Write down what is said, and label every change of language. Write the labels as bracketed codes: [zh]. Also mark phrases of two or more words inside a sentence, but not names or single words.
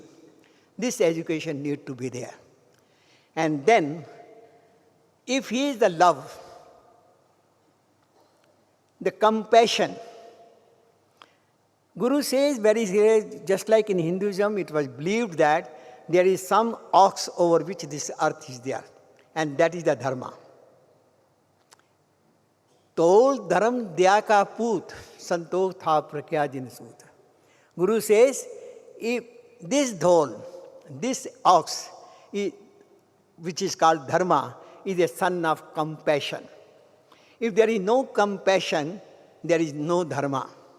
[en] This education needs to be there. And then, if He is the love, the compassion, Guru says very clearly, just like in Hinduism, it was believed that there is some ox over which this earth is there, and that is the Dharma. [pa] ਧੌਲੁ ਧਰਮੁ ਦਇਆ ਕਾ ਪੂਤੁ ਸੰਤੋਖੁ ਥਾਪਿ ਰਖਿਆ ਜਿਨਿ ਸੂਤਿ. [en] Guru says, if this dhol, this ox, which is called Dharma, is a son of compassion. If there is no compassion, there is no Dharma.